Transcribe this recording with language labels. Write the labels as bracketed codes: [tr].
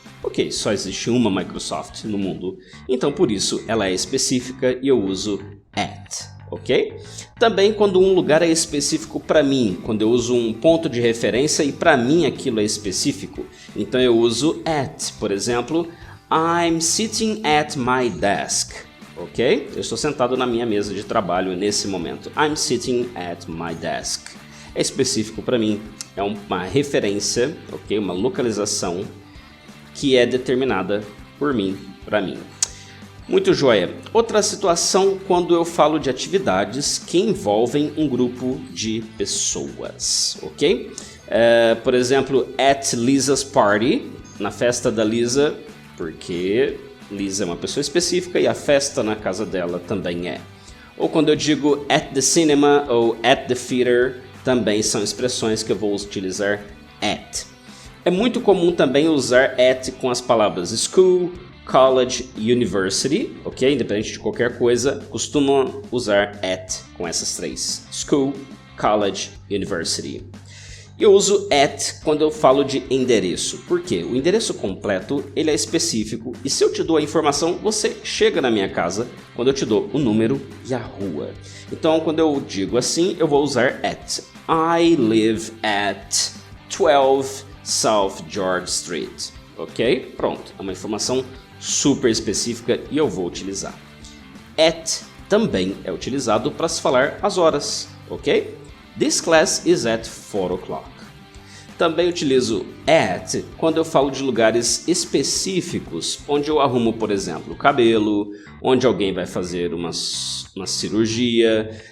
[pt] Ok, só existe uma Microsoft no mundo, então por isso ela é específica e eu uso at. Ok? Também quando um lugar é específico para mim, quando eu uso um ponto de referência e para mim aquilo é específico, então eu uso at. Por exemplo, [en] I'm sitting at my desk. Ok? [pt] Eu estou sentado na minha mesa de trabalho nesse momento. [en] I'm sitting at my desk. [pt] É específico para mim, é uma referência, ok? Uma localização que é determinada por mim, para mim. Muito joia. Outra situação quando eu falo de atividades que envolvem um grupo de pessoas, ok? Por exemplo, [en] at Lisa's party, [pt] na festa da Lisa, porque Lisa é uma pessoa específica e a festa na casa dela também é. Ou quando eu digo [en] at the cinema [pt] ou [en] at the theater, [pt] também são expressões que eu vou utilizar at. É muito comum também usar at com as palavras school, college, university, ok? Independente de qualquer coisa, costumam usar at com essas três. [en] School, college, university. [pt] Eu uso at quando eu falo de endereço. Por quê? O endereço completo, ele é específico e se eu te dou a informação, você chega na minha casa quando eu te dou o número e a rua. Então, quando eu digo assim, eu vou usar at. [en] I live at 12 South George Street. [pt] Ok? Pronto. É uma informação super específica e eu vou utilizar. At também é utilizado para se falar as horas, ok? [en] This class is at 4 o'clock. [pt] Também utilizo at quando eu falo de lugares específicos, onde eu arrumo, por exemplo, o cabelo, onde alguém vai fazer uma cirurgia.